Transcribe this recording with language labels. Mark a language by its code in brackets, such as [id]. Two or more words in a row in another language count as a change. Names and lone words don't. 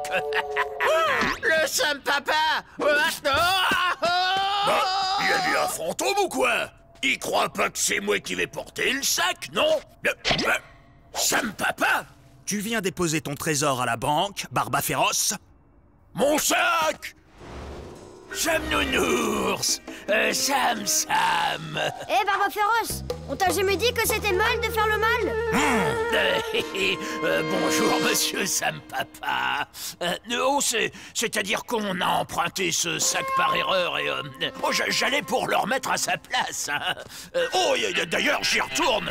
[fr] Le Sam Papa! Bah, il a vu un fantôme ou quoi? Il croit pas que c'est moi qui vais porter le sac, non? Sam Papa? Tu viens déposer ton trésor à la banque, Barba Féroce? Mon sac! Sam Nounours! Sam! Eh, Barba Féroce, on t'a jamais dit que c'était mal de faire le mal? Bonjour, monsieur Sam Papa. C'est-à-dire qu'on a emprunté ce sac par erreur et... j'allais pour le remettre à sa place. Hein. D'ailleurs, j'y retourne.